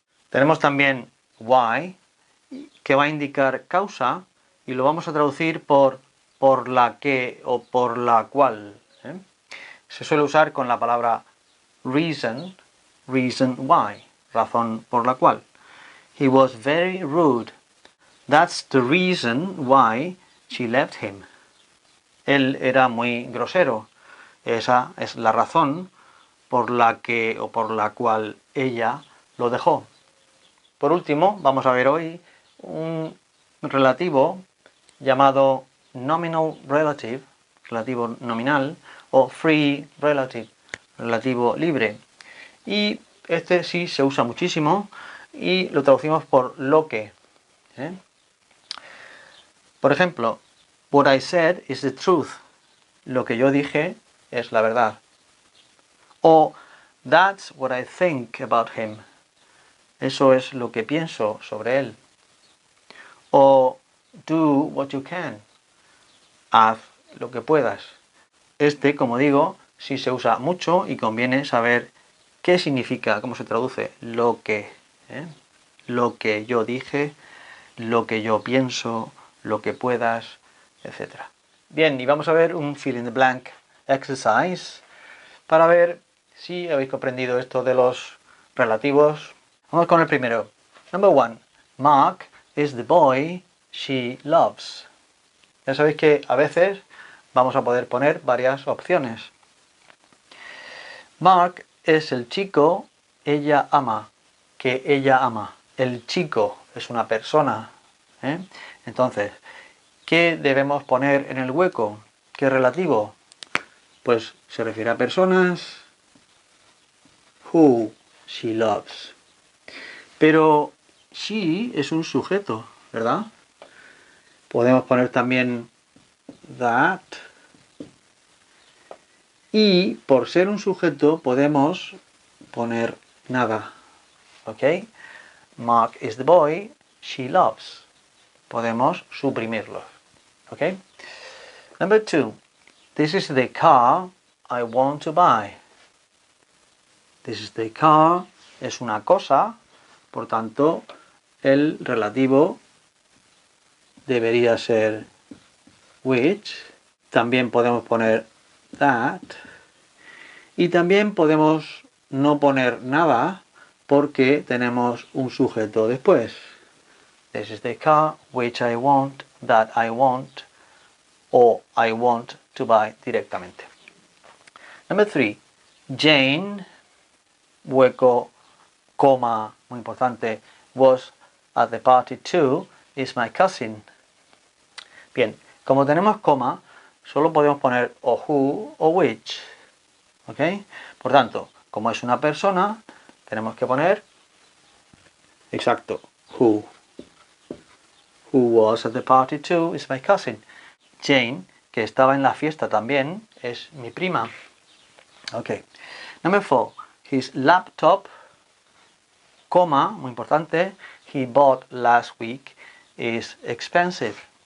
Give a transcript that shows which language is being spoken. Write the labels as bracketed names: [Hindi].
[Spanish] Tenemos también why, que va a indicar causa y lo vamos a traducir por la que o por la cual. Se suele usar con la palabra reason, reason why, razón por la cual. [English] He was very rude. That's the reason why she left him. [Spanish] Él era muy grosero. Esa es la razón por la que o por la cual ella lo dejó. Por último, vamos a ver hoy un relativo llamado nominal relative, relativo nominal, o free relative, relativo libre. Y este sí se usa muchísimo y lo traducimos por lo que. Por ejemplo, [English] what I said is the truth. [Spanish] Lo que yo dije es la verdad. O [English] that's what I think about him. [Spanish] Eso es lo que pienso sobre él. o [English] do what you can. [Spanish] Haz lo que puedas. Este, como digo, sí se usa mucho y conviene saber qué significa, cómo se traduce lo que, lo que yo dije, lo que yo pienso, lo que puedas, etc. Bien, y vamos a ver un [English] fill in the blank exercise [Spanish] para ver si habéis comprendido esto de los relativos. Vamos con el primero. [English] Number 1. Mark is the boy she loves. [Spanish] Ya sabéis que a veces vamos a poder poner varias opciones. Mark es el chico ella ama, que ella ama. El chico es una persona. Entonces, ¿qué debemos poner en el hueco? ¿Qué relativo? Pues se refiere a personas. [English] Who she loves. [Spanish] Pero she es un sujeto, ¿verdad? Podemos poner también that. Y por ser un sujeto podemos poner nada. ¿Ok? [English] Mark is the boy she loves. [Spanish] Podemos suprimirlo. ¿Ok? [English] Number 2. This is the car I want to buy. This is the car [Spanish] es una cosa, por tanto, el relativo debería ser which. También podemos poner that. Y también podemos no poner nada porque tenemos un sujeto después. [English] This is the car which I want, that I want, [Spanish] o [English] I want to buy directamente. Number 3. Jane, [Spanish] hueco, coma, muy importante, [English] was at the party too, is my cousin. [Spanish] Bien, como tenemos coma, solo podemos poner o who o which. ¿Ok? Por tanto, como es una persona, tenemos que poner, exacto, who. [English] Who was at the party too is my cousin. [Spanish] Jane, que estaba en la fiesta también, es mi prima. [English] Ok. Number 4. His laptop, coma, muy importante, he bought last week, is expensive.